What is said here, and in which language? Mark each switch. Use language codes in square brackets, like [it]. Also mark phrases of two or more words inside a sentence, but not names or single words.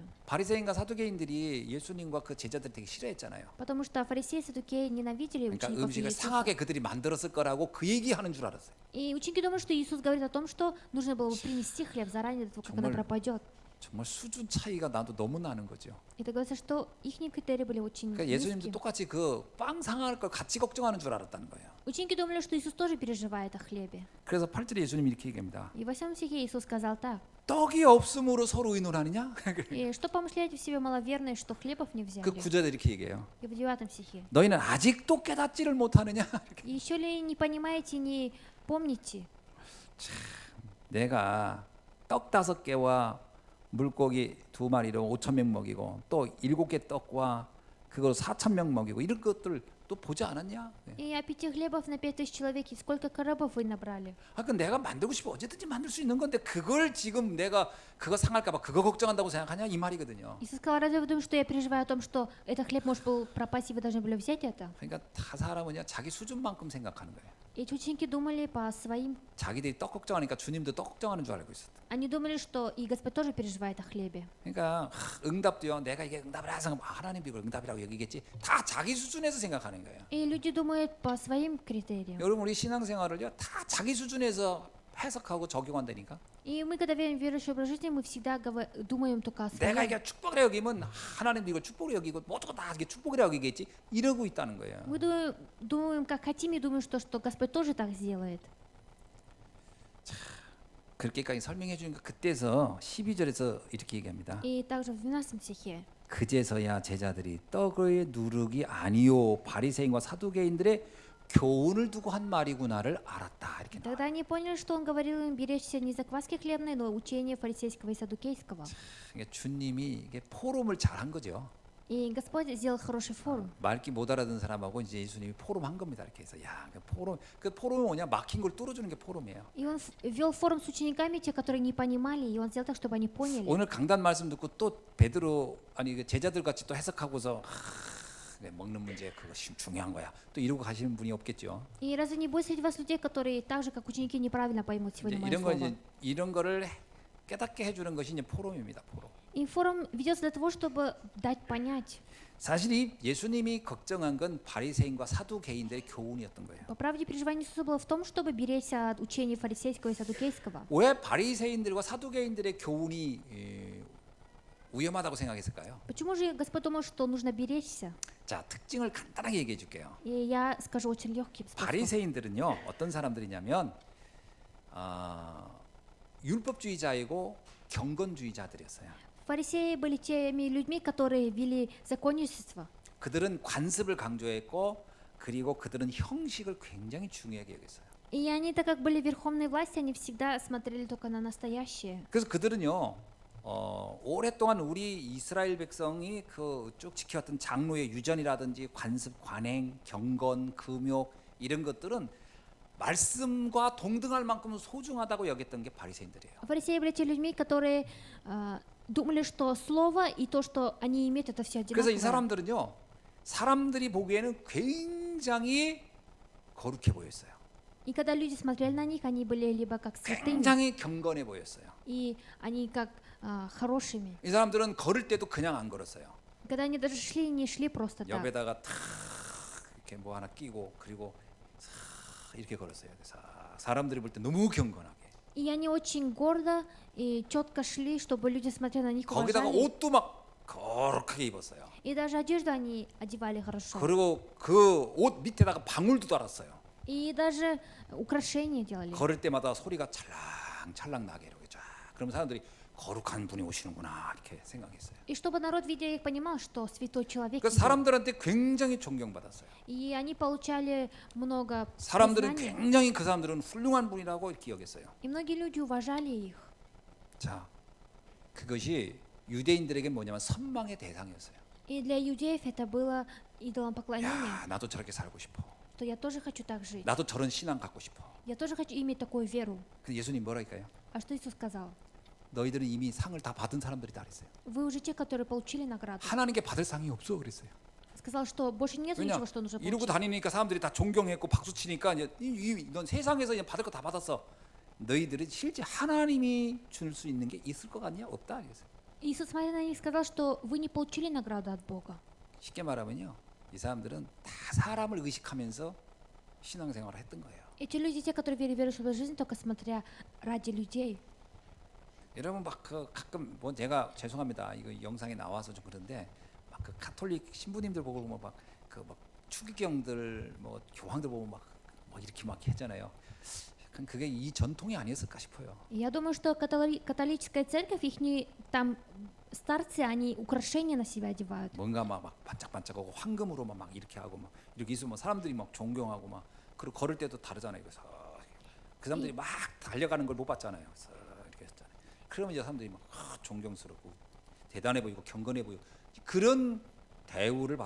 [ko] 바리새인과 사두개인들이 예수님과 그 제자들 되게 싫어했잖아요. [ru] Потому что фарисеи и саддукеи ненавидели [ko] 그러니까 [ru] учеников [ko] 음식을 [ru] Иисуса. [ko] 상하게 그들이 만들었을 거라고 그 얘기하는 줄 알았어요. [ru] И ученики думают, что Иисус говорит о том, что нужно было бы принести хлеб заранее до того, как она [ko] 정말 [ru] пропадет. [ko] 정말 수준 차이가 나도 너무 나는 거죠. [ru] Это говорится, что их критерии были очень [ko] 그러니까 예수님도 [ru] низкие. [ko] 똑같이 그 빵 상할 걸 같이 걱정하는 줄 알았다는 거예요. [ru] Ученики думали, что Иисус тоже переживает о хлебе. [ko] 그래서 8절에 예수님이 이렇게 얘기합니다. [ru] И в 8 стихе Иисус сказал так: [ko] 떡이 없음으로 서로 의논하느냐? [ru] «И что помышляете в себе маловерные, что хлебов не взяли?» [ko] 그 9절에 이렇게 얘기해요. [ru] И в 9 стихе: [ko] 너희는 아직도 깨닫지를 못하느냐? [ru] «И еще ли не понимаете, не помните, [ko] 내가 떡 5개와 물고기 2마리로 5,000명 먹이고 또 7개 떡과 그걸 4,000명 먹이고 이런 것들 또 보지 않았냐? [ru] и о 5 хлебов на 5000 человек, и сколько коробов вы набрали?» [ko] 아, 그 내가 만들고 싶어 언제든지 만들 수 있는 건데 그걸 지금 내가 그거 상할까봐 그거 걱정한다고 생각하냐 이 말이거든요. [ru] Иисус сказал: «Разве вы думаете, что я переживаю о том, что этот хлеб может был пропасть, и вы должны были взять это?» [ko] 그러니까 다 사람은요 자기 수준만큼 생각하는 거예요. [ru] Эти ученики думали по своим. [ko] 자기들이 떡 걱정하니까 주님도 떡 걱정하는 줄 알고 있었다. [ru] Они думали, что и Господь тоже переживает о хлебе. [ko] 그러니까 응답도요. 내가 이게 응답을 해서 하나님도 이걸 응답이라고 여기겠지. 다 자기 수준에서 생각하는 거예요. [ru] И люди думают по своим критериям. [ko] 여러분 우리 신앙생활을요. 다 자기 수준에서 해석하고 적용한다니까. [ru] И мы, когда верим в верующий образ жизни, мы всегда думаем только о [ko] 내가 [ru] своем. [ko] 이게 축복이라 여기면 하나님도 이걸 축복이라 여기고 모두가 다 이게 축복이라 여기겠지. 이러고 있다는 거예요. [ru] Мы думаем, как хотим, и думаем, что Господь тоже так сделает. [ko] 그렇게까지 설명해 주니까 그때서 12절에서 이렇게 얘기합니다. [ru] И также в 12 стихе. [ko] 그제서야 제자들이 떡의 누룩이 아니요 바리새인과 사두개인들의 교훈을 두고 한 말이구나를 알았다. 이렇게 나와요. [ru] Тогда они поняли, что он говорил им беречься не закваски хлебной, но учение фарисейского и садукейского. [ko] 그러니까 주님이 이게 포럼을 잘한 거죠. [ru] И Господь сделал хороший форум. [ko] 말기 못 알아듣는 사람하고 이제 예수님이 포럼한 겁니다. 이렇게 해서 야, 그 포럼이 뭐냐? 막힌 걸 뚫어주는 게 포럼이에요. [ru] И он вел форум с учениками, те, которые не понимали, и он сделал так, чтобы они поняли. [ko] 오늘 강단 말씀 듣고 또 베드로 아니 그 제자들 같이 또 해석하고서 먹는 문제 그거 중요한 거야. 또 이러고 가시는 분이 없겠죠. [ru] И разве не будет среди вас людей, которые так же, как ученики, неправильно поймут [ko] 이제 [ru] сегодня мое [ko] 이런 거 [ru] слово? [ko] 이제 이런 거를 깨닫게 해주는 것이 이제 포럼입니다. 포럼. [ru] И форум ведется для того, чтобы дать понять. [ko] 사실 이 예수님이 걱정한 건 바리새인과 사두개인들의 교훈이었던 거예요. [ru] По правде, переживание Иисуса было в том, чтобы беречься от учения фарисейского и садукейского. [ko] 왜 바리새인들과 사두개인들의 교훈이 위험하다고 생각했을까요? [ru] Почему же Господь думал, что нужно беречься? [ko] 자, 특징을 간단하게 얘기해 줄게요. [ru] И я скажу очень легким способом. [ko] 바리새인들은요 어떤 사람들이냐면 율법주의자이고 경건주의자들이었어요. [ru] Фарисеи были теми людьми, которые вели законничество. [ko] 그들은 관습을 강조했고 그리고 그들은 형식을 굉장히 중요하게 여겼어요. [ru] И они, так как были верховной власти, они всегда смотрели только на настоящее. [ko] 그래서 그들은요 오랫동안 우리 이스라엘 백성이 그 쭉 지켜왔던 장로의 유전이라든지 관습, 관행, 경건, 금욕 이런 것들은 말씀과 동등할 만큼 소중하다고 여겼던 게 바리새인들이에요. [ru] Фарисеи были те людьми, которые думали, что слово и то, что они имеют, это все [ko] 그래서 이 [ru] одинаково. [ko] 사람들은요 사람들이 보기에는 굉장히 거룩해 보였어요. [ru] И когда люди смотрели на них, они были либо как святыми, [ko] 굉장히 경건해 보였어요. [ru] и они как хорошими. [ko] 이 사람들은 걸을 때도 그냥 안 걸었어요. [ru] Когда они даже шли, не шли просто так. [ko] 옆에다가 탁 이렇게 뭐 하나 끼고 그리고 싹 이렇게 걸었어요. 사람들이 볼 때 너무 경건하게. [ru] И они очень гордо и четко шли, чтобы люди, смотря на них, [ko] 거기다가 [ru] уважали. [ko] 옷도 막 거룩하게 입었어요. [ru] И даже одежду они одевали хорошо. [ko] 그리고 그 옷 밑에다가 방울도 달았어요. [ru] И даже украшения делали. [ko] 걸을 때마다 소리가 찰랑찰랑 나게 이렇게 쫙. 그러면 사람들이 거룩한 분이 오시는구나 이렇게 생각했어요. [ru] И чтобы народ, видя их, понимал, что святой человек [ko] 그 [ru] идет. [ko] 사람들한테 굉장히 존경받았어요. [ru] И они получали много [ko] 사람들은 [ru] признания. [ko] 굉장히 그 사람들은 훌륭한 분이라고 이렇게 여겼어요. [ru] И многие люди уважали их. [ko] 자, 그것이 유대인들에게 뭐냐면 선망의 대상이었어요. [ru] И для иудеев это было идолом поклонения, [ko] 야, 나도 저렇게 살고 싶어. [ru] что я тоже хочу так жить. [ko] 나도 저런 신앙 갖고 싶어. [ru] Я тоже хочу иметь такую веру. [ko] 근데 예수님 뭐랄까요? [ru] А что Иисус сказал? [ko] 너희들은 이미 상을 다 받은 사람들이다 그랬어요. [ru] Вы уже те, которые получили награду. [ko] 하나님께 받을 상이 없어 그랬어요. [ru] Сказал, что больше нет [ko] 왜냐 [ru] ничего, что нужно [ko] 이러고 [ru] получить. [ko] 다니니까 사람들이 다 존경했고 박수 치니까 이제 넌 세상에서 이제 받을 거 다 받았어. 너희들은 실제 하나님이 줄 수 있는 게 있을 것 같냐? 없다 그랬어요. [ru] Иисус, смотря на них, сказал, что вы не получили награду от Бога. [ko] 쉽게 말하면요, 이 사람들은 다 사람을 의식하면서 신앙생활을 했던 거예요. [ru] Эти люди, те, которые верили в верующую жизнь, только смотря ради людей. [ko] 여러분 막 그 가끔 뭐 제가 죄송합니다. 이거 영상에 나와서 좀 그런데 막 그 가톨릭 신부님들 보고 뭐 막 그 막 추기경들 뭐 교황들 보고 막 이렇게 막 했잖아요. 약간 그게 이 전통이 아니었을까 싶어요. [ru] Я думаю, что католическая церковь, их там старцы, они украшения на себя одевают. [ko] 뭔가 막 반짝반짝하고 황금으로 막 이렇게 하고 막 이렇게 있으면 사람들이 막 존경하고 막 그리고 걸을 때도 다르잖아요. 그래서 그 사람들이 막 달려가는 걸 못 봤잖아요. 그래서 이렇게 했잖아요. 그러면 이제 사람들이 막 존경스럽고 대단해 보이고 경건해 보이고 그런 대우를 받아.